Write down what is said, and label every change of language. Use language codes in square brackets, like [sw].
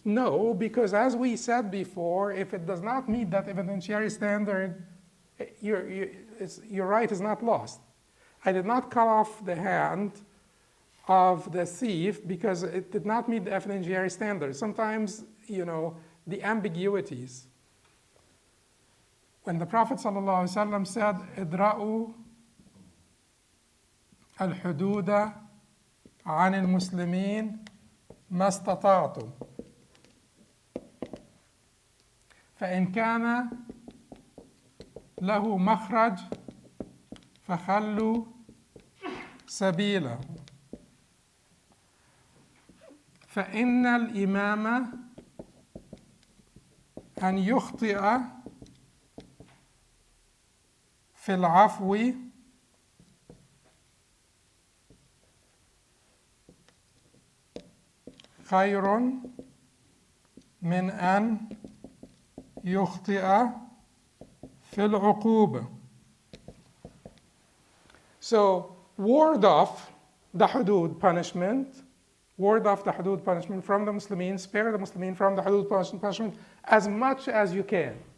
[en] No, because as we said before, if it does not meet that evidentiary standard, your right is not lost. I did not cut off the hand of the thief because it did not meet the evidentiary standard. Sometimes, the ambiguities. When the Prophet ﷺ said, [ar] "Idra'u al-Hadood an al-Muslimin ma istata'tum, فإن كان له مخرج فخلوا سبيله فإن الإمام أن يخطئ في العفو خير من أن يخطئ في العقوبة. [en] So, ward off the Hadood punishment, from the Muslimin, spare the Muslimin from the Hadood punishment as much as you can.